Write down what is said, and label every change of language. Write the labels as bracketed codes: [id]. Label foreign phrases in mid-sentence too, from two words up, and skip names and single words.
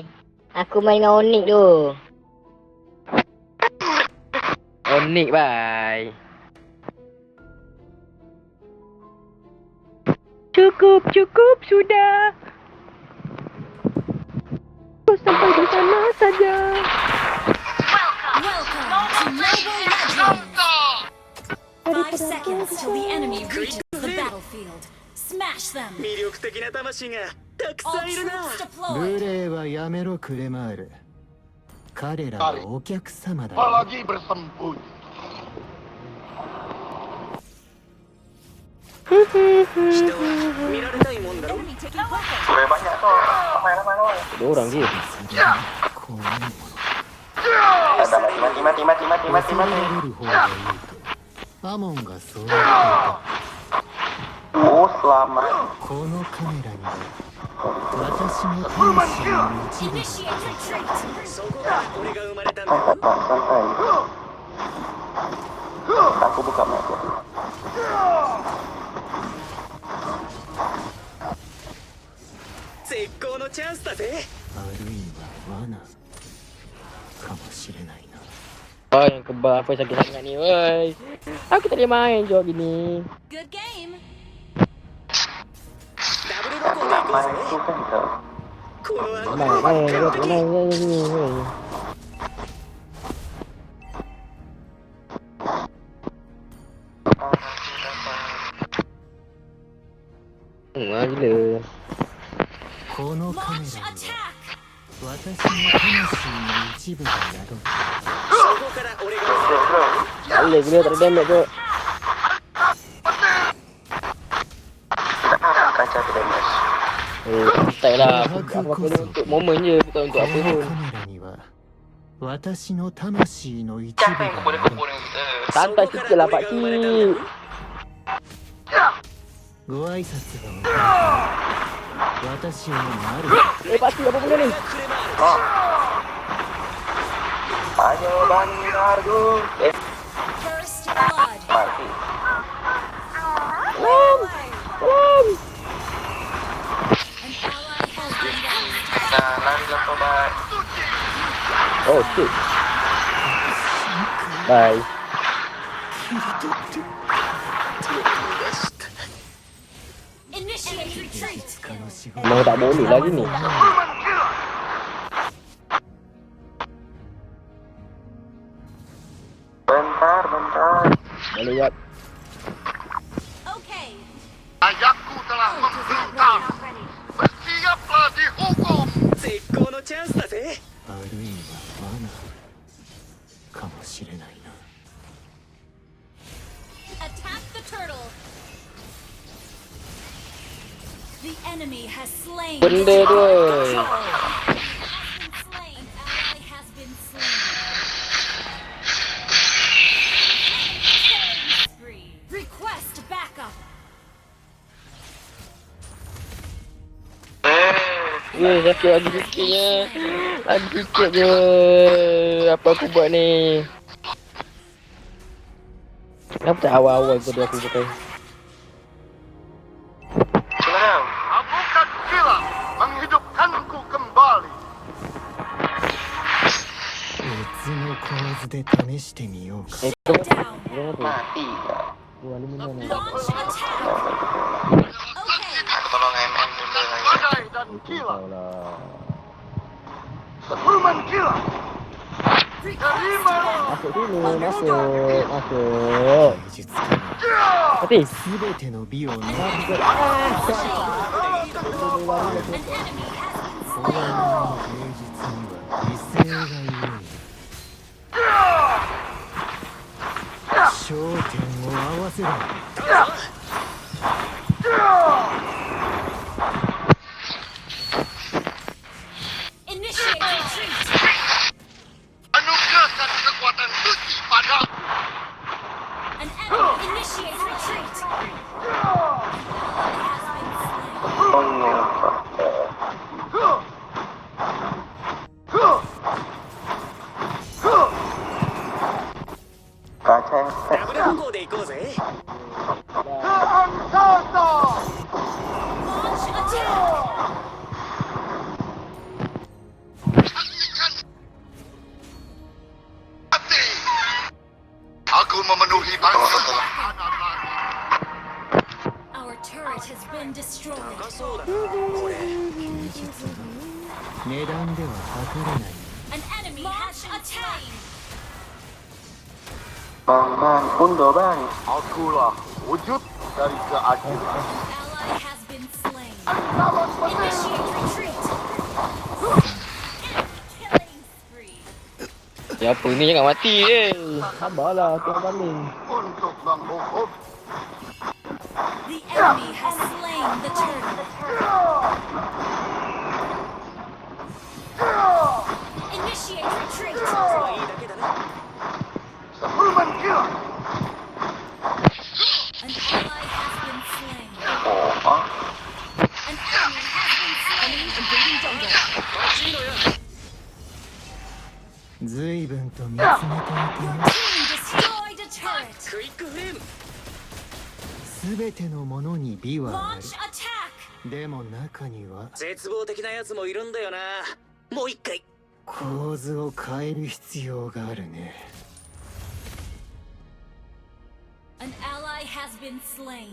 [ms] Aku main dengan Onyx tu. Onyx bye. [id] Cukup sudah. Kau sampai di sana saja. [en] Welcome to Mobile Legends. 5 seconds till the enemy reaches the battlefield. Smash them. [ja] 魅力的な魂がたく [en] All [ja] さんいるな。 [en] troops [ja] 無 [en] deployed. [ja] 礼はやめろクレマール。彼らはお客様だ。 [id] Apalagi bersembunyi. [ja] 人は見られたいもんだろ。 [en] Enemy taking focus. [ms] Boleh banyak tu. Ramai-ramai. 2 orang je. [ja] こういうもの [ms] Mati. [ja] 恐れられる方がいいと。アモンがそう言っていた。 [ms] Oh, selamat. [ja] このカメラには私の魂の一部 [en] Initiate retreat. [ja] そこから俺が生まれたんだ。 [ms] Santai. Aku buka map. [ja] 絶好のチャンスだぜ。あるいは罠かもしれないな。 [ms] Oh, yang kebal apa sakit sangat ni, woi. Aku tak boleh main je gini. [en] Good game. [ja] ダブルロコンで行こう [ms] Main [ja] ぜ。 [ms] itu kan kau. [ja] この後 [ms] Main. Gila. [ja] このカメ [en] Launch [ja] ラには [en] attack. [ja] 私の魂の一部が宿る。そこから俺が生まれた。 [ms] Gila, tak ada damage tu. Kaca tidak mas. Santai lah. Apa-apa ni untuk momen je, bukan [ja] こ [ms] untuk apa [ja] の [ms] pun. [ja] カメラには私の魂の一部 [ms] Siapa [ja] が [ms] yang [ja] 宿 [ms] boleh [ja] る。 [ms] kumpul dengan kita? Santai sikit lah pakcik. [ja] ご挨拶が終わったら私をなる。 [ms] Pakcik apa benda ni? [id] Ayo bantu. [en] First blood. [ms] Mati. [en] An ally has been lost. [id] Nah, larilah sobat. [en] Oh, shit. Bye. Initiate retreat. [ja] この仕事 [ms] Memang tak boleh lagi ni. [id] Bentar. [ms] Boleh jap. Okay. [id] Ayahku telah memerintah. Bersiaplah dihukum. [ja] 絶好のチャンスだぜ。あるいは罠かもしれないな。 [en] Attack the turtle. The enemy has slain. [ms] Benda tu. [en] An ally has been slain. Killing spree. Request backup. [ms] Weh, sakit lagi sikitnya. Lagi sikit je. Apa aku buat ni? Kenapa tak awal-awal tu aku pakai? [id] Sekarang, abukan kilat menghidupkanku kembali. [ja] 別の構図で試してみようか。 [en] Down. [ms] Mati ya. [en] Launch attack. Okay. [ms] Aku tolong MM dulu. Badai dan kilat. Alah. [id] Seruman kilat. [en] Request backup. [ms] Masuk sini, masuk. [ja] 技術家の [ms] Mati. [ja] すべての美をな [en] An enemy has been [ja] それの芸術には理性がゆえに焦点を合わせろ [en] Initiate retreat. [id] Anugerahkan kekuatan suci padaku. [en] An enemy initiate retreat. Has been slain. [ja] Double 歩行で行こうぜ [ms] Tahan kata. [en] Launch attack. [ms] Mati. [id] Aku memenuhi bangsa. [en] Our turret has been destroyed. [ja] 高そうだなこれ芸術は値段では測れない [en] An enemy has attacked. [id] Akulah wujud dari keadilan. [en] Ally has been slain. Initiate retreat. Killing spree. [ms] Siapa ni jangan mati je. Sabarlah, tengok paling. [id] Untuk menghukum [en] The enemy has slain the turtle. Initiate retreat. [ja] いいだけだな [ms] sebelum gila. [en] An ally has been slain. An enemy has been slain. Invading jungle. [ja] 欲しいのよ随分と見つめていてよ [en] Team destroyed a turret. [ja] クイックフレームすべてのものに美はあ [en] Launch attack. [ja] るでも中には絶望的なやつもいるんだよなもう一回構図を変える必要があるね [en] An ally has been slain.